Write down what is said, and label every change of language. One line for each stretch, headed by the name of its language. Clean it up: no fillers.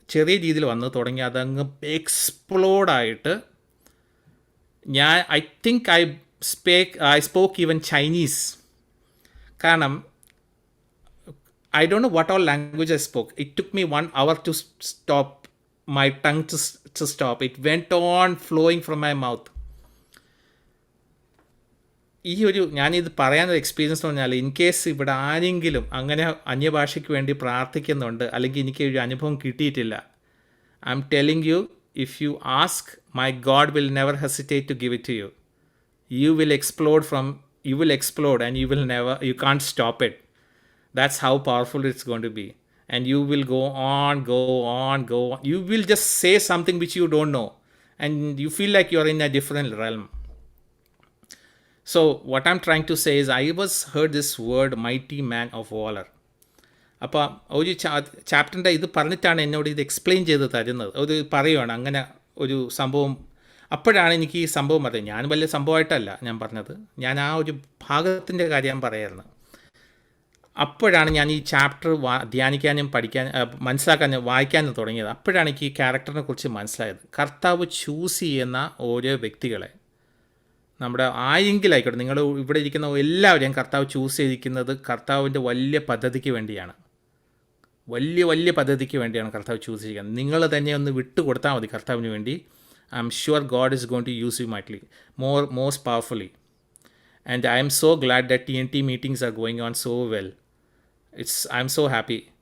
Malayalam: ചെറിയ രീതിയിൽ വന്ന് തുടങ്ങി, അതങ്ങ് എക്സ്പ്ലോഡായിട്ട്
English: I think I spoke even Chinese.
Malayalam: കാരണം
English: I don't know what all language I spoke. It took me 1 hour to stop, my tongue to stop. It went on flowing from my mouth.
Malayalam: ഞാനിത് പറയാനൊരു experience എന്ന് പറഞ്ഞാൽ,
English: in case
Malayalam: ഇവിടെ ആരെങ്കിലും അങ്ങനെ അന്യഭാഷയ്ക്ക് വേണ്ടി പ്രാർത്ഥിക്കുന്നുണ്ട്, അല്ലെങ്കിൽ എനിക്ക് ഒരു അനുഭവം കിട്ടിയിട്ടില്ല,
English: I'm telling you, if you ask, my God will never hesitate to give it to you. You will explode and you can't stop it. That's how powerful it's going to be. And you will go on. You will just say something which you don't know, and you feel like you're in a different realm. So what I'm trying to say is, I heard this word, mighty man of valor.
Malayalam: അപ്പോൾ ഒരു ചാപ്റ്ററിൻ്റെ ഇത് പറഞ്ഞിട്ടാണ് എന്നോട് ഇത് explain ചെയ്ത് തരുന്നത്. പറയുകയാണ് അങ്ങനെ ഒരു സംഭവം. അപ്പോഴാണ് എനിക്ക് ഈ സംഭവം പറയുന്നത്. ഞാൻ വലിയ സംഭവമായിട്ടല്ല ഞാൻ പറഞ്ഞത്, ഞാൻ ആ ഒരു ഭാഗത്തിൻ്റെ കാര്യം പറയായിരുന്നു. അപ്പോഴാണ് ഞാൻ ഈ ചാപ്റ്റർ ധ്യാനിക്കാനും മനസ്സിലാക്കാനും വായിക്കാനും തുടങ്ങിയത്. അപ്പോഴാണ് എനിക്ക് ഈ ക്യാരക്ടറിനെ കുറിച്ച് മനസ്സിലായത്. കർത്താവ് ചൂസ് ചെയ്യുന്ന ഓരോ വ്യക്തികളെ, നമ്മുടെ ആരെങ്കിലായിക്കോട്ടെ, നിങ്ങൾ ഇവിടെ ഇരിക്കുന്ന എല്ലാവരെയും കർത്താവ് ചൂസ് ചെയ്തിരിക്കുന്നത് കർത്താവിൻ്റെ വലിയ പദ്ധതിക്ക് വേണ്ടിയാണ്. വലിയ പദ്ധതിക്ക് വേണ്ടിയാണ് കർത്താവ് ചൂസ് ചെയ്യുന്നത്. നിങ്ങൾ തന്നെ ഒന്ന് വിട്ടുകൊടുത്താൽ മതി കർത്താവിന് വേണ്ടി.
English: I'm sure God is going to use you mightily, most powerfully. And I am so glad that TNT meetings are going on so well. I'm so happy.